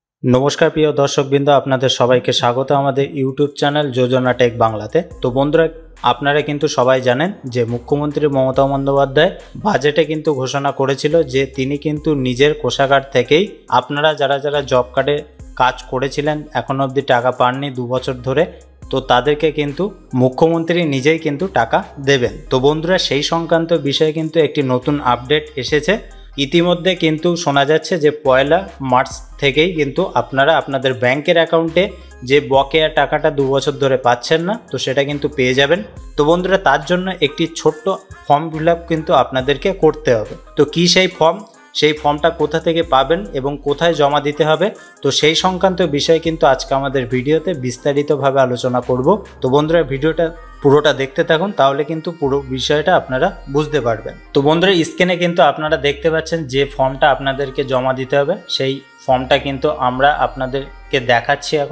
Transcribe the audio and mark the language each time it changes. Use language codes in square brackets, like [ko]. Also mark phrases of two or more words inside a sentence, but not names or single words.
[bn] নমস্কার প্রিয় দর্শকবৃন্দ আপনাদের সবাইকে স্বাগত আমাদের ইউটিউব চ্যানেল যোজনা টেক বাংলাতে। তো বন্ধুরা আপনারা কিন্তু সবাই জানেন যে মুখ্যমন্ত্রী মমতা বন্দ্যোপাধ্যায় বাজেটে কিন্তু ঘোষণা করেছিল যে তিনি কিন্তু নিজের কোষাগার থেকেই আপনারা যারা যারা জব কার্ডে কাজ করেছিলেন এখনো অব্দি টাকা পাননি 2 বছর ধরে তো তাদেরকে কিন্তু মুখ্যমন্ত্রী নিজেই কিন্তু টাকা দেবেন। তো বন্ধুরা সেই সংক্রান্ত বিষয়ে কিন্তু একটি নতুন আপডেট এসেছে। ইতিমধ্যে কিন্তু শোনা যাচ্ছে যে পয়লা মার্চ থেকেই কিন্তু আপনারা আপনাদের ব্যাঙ্কের অ্যাকাউন্টে যে বকেয়া টাকাটা 2 বছর ধরে পাচ্ছেন না তো সেটা কিন্তু পেয়ে যাবেন। তো বন্ধুরা তার জন্য একটি ছোট্ট [en] form fill up [bn] কিন্তু আপনাদেরকে করতে হবে। তো কি সেই ফর্ম সেই ফর্মটা কোথা থেকে পাবেন এবং কোথায় জমা দিতে হবে তো সেই সংক্রান্ত বিষয় কিন্তু আজকে আমাদের ভিডিওতে বিস্তারিতভাবে আলোচনা করব। তো বন্ধুরা ভিডিওটা পুরোটা দেখতে থাকুন তাহলে কিন্তু পুরো বিষয়টা আপনারা বুঝতে পারবেন। তো বন্ধুরা স্ক্রিনে কিন্তু আপনারা দেখতে পাচ্ছেন যে ফর্মটা আপনাদেরকে জমা দিতে হবে সেই ফর্মটা কিন্তু আমরা আপনাদেরকে দেখাচ্ছি এখন।